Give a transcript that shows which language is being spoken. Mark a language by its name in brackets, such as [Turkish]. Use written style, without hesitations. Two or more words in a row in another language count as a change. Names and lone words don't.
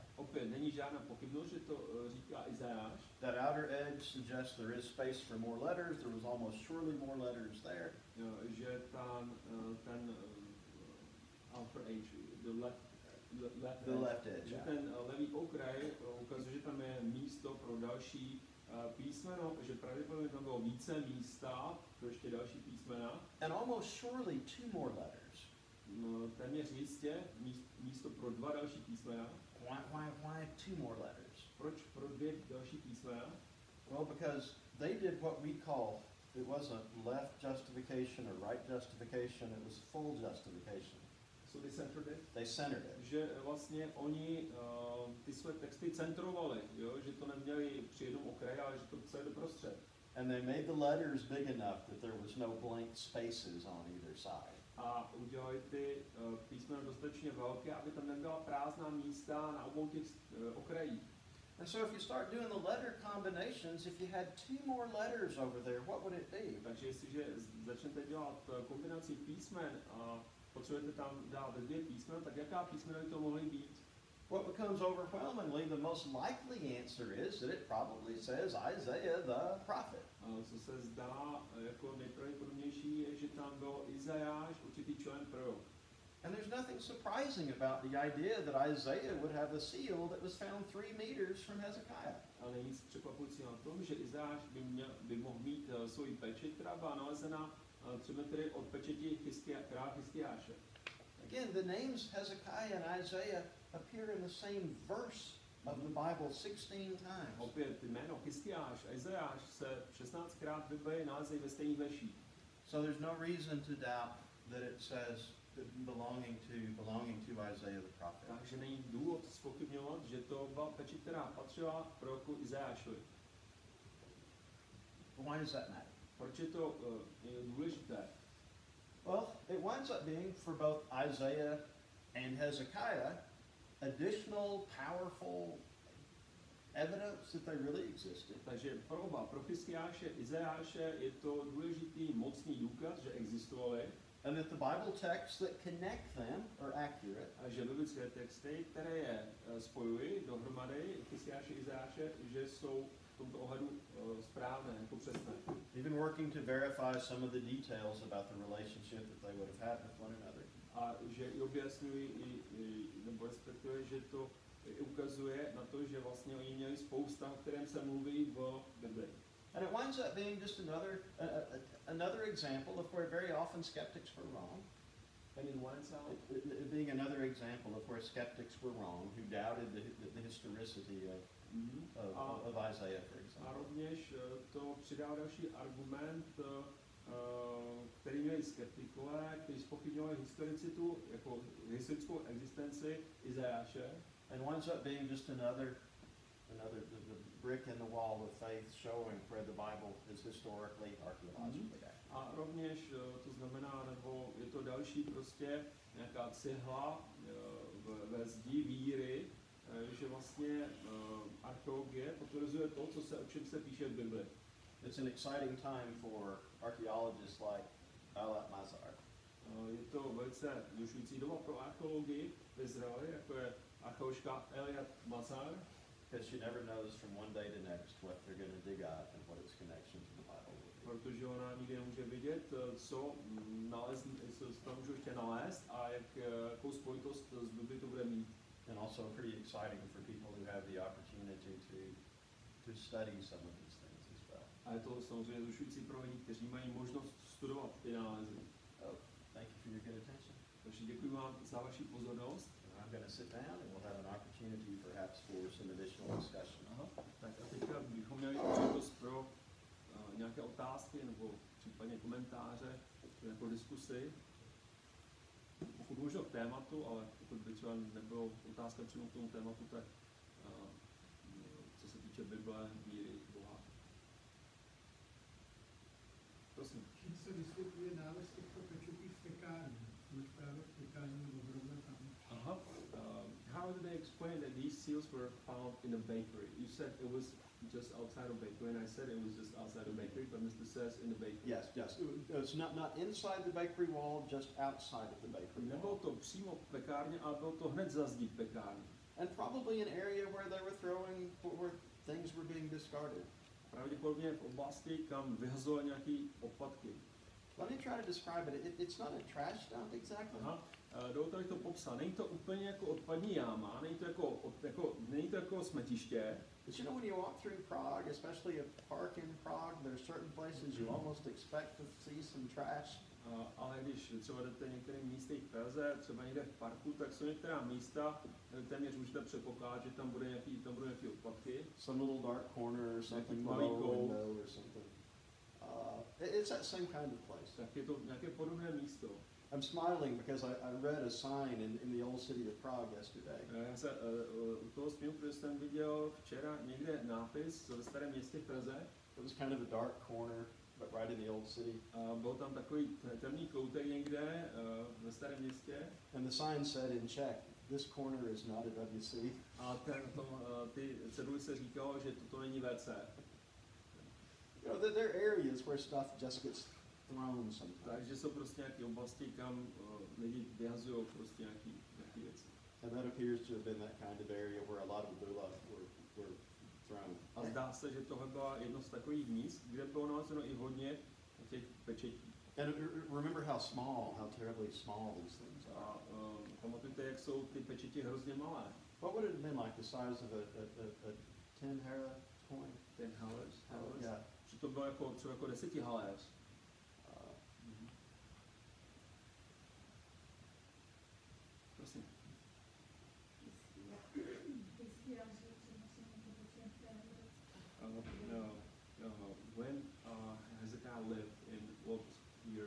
[Czech] Opět není žádná pochybnost, že to říká Izajáš. [English] That outer edge suggests there is space for more letters. There was almost surely more letters there. [Czech] Že ten [English] outer edge, The left edge. [Czech] Že ten levý okraj ukazuje, že tam je místo pro další písmeno, že pravděpodobně tam bylo více místa pro ještě další písmena. [English] And almost surely 2 more letters. [Czech] Téměř jistě místo pro 2 další písmena. [English] Why 2 more letters? [Czech] Proč pro 2 další písmena? [English] Well, because they did what we call, it wasn't left justification or right justification, it was full justification. So they centered it? They centered it. [Czech] Že vlastně oni ty své texty centrovali, jo? Že to neměli při jednom okraji, ale že to celé doprostřed. [English] And they made the letters big enough that there was no blank spaces on either side. [Czech] A udělali ty písmena dostatečně velké, aby tam nebyla prázdná místa na obou těch okrajích. [English] And so if you start doing the letter combinations, if you had 2 more letters over there, what would it be? [Czech] Takže jestliže začnete dělat kombinaci písmen a potřebujete tam dát 2 písmena, tak jaká písmena by to mohly být? [English] What becomes overwhelmingly the most likely answer is that it probably says Isaiah the prophet. [Czech] Co se zdá jako nejpravděpodobnější je, že tam byl Izajáš, určitý člen prorok. [English] And there's nothing surprising about the idea that Isaiah would have a seal that was found 3 meters from Hezekiah. [Czech] Ale není nic překvapující na tom, že Izajáš by mohl mít svoji pečeť, která byla nalezena 3 metry od pečeti krále Hiskijáše. [English] Again, the names Hezekiah and Isaiah appear in the same verse of the Bible 16 times. [Czech] Opět jméno Hiskijáš a Izajáš se 16krát v Bibli nalezají ve stejných verších. [English] So there's no reason to doubt that it says belonging to Isaiah the prophet. [Czech] Takže není důvod zpochybňovat, že to byla pečeť, která patřila proroku Izajášovi. [English] Why does that matter? [Czech] Proč je to důležité? [English] Well, it winds up being for both Isaiah and Hezekiah additional powerful evidence that they really existed. [Czech] Takže pro oba, pro Hiskijáše, Izajáše je to důležitý mocný důkaz, že existovali. [English] And that the Bible texts that connect them are accurate. [Czech] A že biblické texty, které je spojují dohromady, Hiskijáše, Izajáše, že jsou v tomto ohledu správné, jako přesné. [English] Even working to verify some of the details about the relationship that they would have had with one another. [Czech] A že i objasňují, nebo respektive, že to ukazuje na to, že vlastně oni měli spousta, o kterém se mluví v Biblii. [English] And it winds up being just another example of where very often skeptics were wrong. And it winds out being another example of where skeptics were wrong, who doubted the historicity of Isaiah, for example. [Czech] A rovněž to přidá další argument, který měli skeptikové, kteří zpochybňovali historicitu, jako historickou existenci Izajáše. [English] And winds up being just another the brick in the wall of faith showing where the Bible is historically, archeologically accurate. [Czech] A rovněž to znamená, nebo je to další prostě nějaká cihla ve zdi víry, že vlastně archeologie potvrzuje to, o čem se píše v Bibli. [English] It's an exciting time for archaeologists like Alat Mazar. [Czech] Je to velice vzrušující doba pro archeologii v Izraeli, jako je archeoložka Eliat Mazar. [English] Because she never knows from one day to next what they're going to dig up and what its connection to the Bible will be. [Czech] Protože ona nikdy nemůže vědět, co tam můžou ještě nalézt a jakou spojitost s Biblí to bude mít. [English] And also pretty exciting for people who have the opportunity to study some of these things as well. [Czech] A je to samozřejmě vzrušující pro lidi, kteří mají možnost studovat ty nálezy. [English] Thank you for your good attention. [Czech] Takže děkuji vám za vaši pozornost. [English] I'm going to sit down and we'll have an opportunity perhaps for some additional discussion. [Czech] Tak a teďka bychom měli příležitost pro nějaké otázky nebo případně komentáře, jako diskusy. Pokud možno k tématu, ale pokud by třeba nebylo otázka přímo k tomu tématu, tak co se týče Bible, víry, Boha. Prosím. Čím se vysvětluje nález těchto pečetí v pekárně? Proč právě v pekárně nebo zrovna tam? Aha. [English] How did they explain that these seals were found in a bakery? You said it was just outside of bakery, and I said it was just outside of bakery, but Mr. says in the bakery. Yes. It's not inside the bakery wall, just outside of the bakery wall. [Czech] Nebylo to přímo v pekárně, ale bylo to hned za zdí pekárny. [English] And probably an area where they were throwing, where things were being discarded. [Czech] Pravděpodobně v oblasti, kam vyhazovali nějaký odpadky. [English] Let me try to describe it. It's not a trash dump exactly. [Czech] Aha. Dovolte, abych to popsal. Není to úplně jako odpadní jáma, není to jako smetiště. [English] But you know, when you walk through Prague, especially a park in Prague, there are certain places you almost expect to see some trash. [Czech] Ale když třeba jdete některým místy v Praze, třeba někde v parku, tak jsou některá místa, téměř můžete předpokládat, že tam bude nějaký odpadky. [English] Some little dark corner or something below a window or something. It's that same kind of place. [Czech] Tak je to nějaké podobné místo. [English] I'm smiling because I read a sign in the old city of Prague yesterday. [Czech] Já se u toho směju, protože jsem viděl včera někde nápis ve starém městě v Praze. [English] It was kind of a dark corner, but right in the old city. [Czech] Byl tam takový temný koutek někde ve starém městě. [English] And the sign said in Czech, this corner is not a WC. [Czech] A ty ceduly se říkalo, že toto není WC. [English] You know, there are areas where stuff just gets thrown sometimes. [Czech] Takže jsou prostě nějaké oblasti, kam lidi vyhazují prostě nějaké věci. [English] And that appears to have been that kind of area where a lot of the bulla were thrown. [Czech] A zdá se, že tohle bylo jedno z takových míst, kde bylo nalezeno i hodně těch pečetí. [English] And remember how terribly small these things are. [Czech] A pamatujte, jak jsou ty pečeti hrozně malé. [English] What would it have been like the size of a 10 hara coin? 10 halers? Yeah. [Czech] Že to bylo jako, třeba jako 10 haléř. Prosím. [English] When Hezekiah lived in what year?